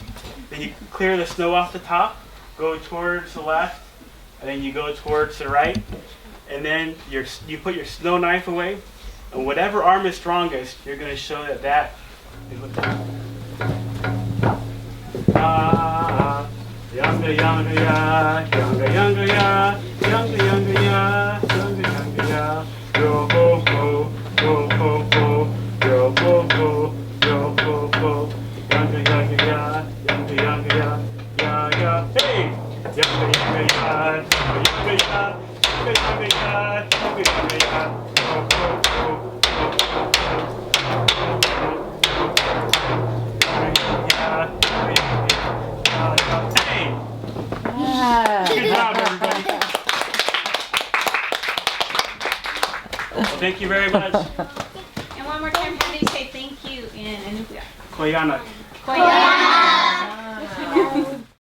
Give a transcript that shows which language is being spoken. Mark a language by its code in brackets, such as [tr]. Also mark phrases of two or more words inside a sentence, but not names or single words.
[en] Then you clear the snow off the top, go towards the left, and then you go towards the right, and then you put your snow knife away, and whatever arm is strongest, you're going to show that is what younger, younger, ya, younger, younger, ya, younger, younger, ya, younger, younger, ya, yo ho ho, yo ho ho, yo ho ho, yo ho ho, younger, younger, ya, younger, younger, ya, hey, younger, younger, ya, younger, younger, ya, younger, younger, ya, younger, younger, ya, ho ho ho. Good job, everybody. Well, thank you very much. And one more time, how do you say thank you in Inupiaq? Koyana. Koyana.